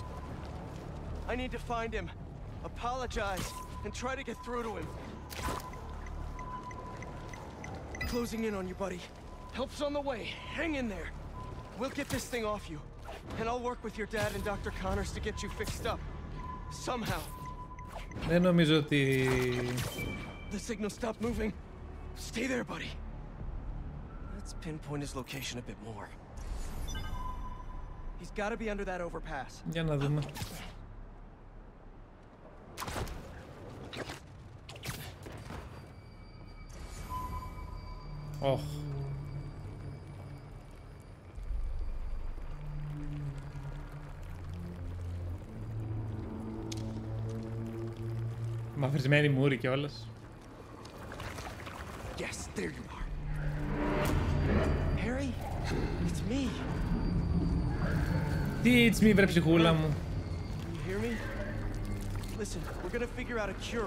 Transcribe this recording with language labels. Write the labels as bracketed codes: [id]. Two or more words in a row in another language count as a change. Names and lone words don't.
[en] I need to find him, apologize, and try to get through to him. Closing in on you, buddy. Help's on the way. Hang in there. We'll get this thing off you. And I'll work with your dad and Dr. Connors to get you fixed up. Somehow. [el] Δεν νομίζω ότι... [en] The signal stopped moving. Stay there, buddy. Let's pinpoint his location a bit more. He's got to be under that overpass. [el] Για να δούμε. Oh. Μαυρισμένη μούρη κιόλας. [en] Yes, there you are. Harry, it's me. Τι it's me, [el] βρε ψυχούλα μου. [en] You hear me? Listen, we're gonna figure out a cure.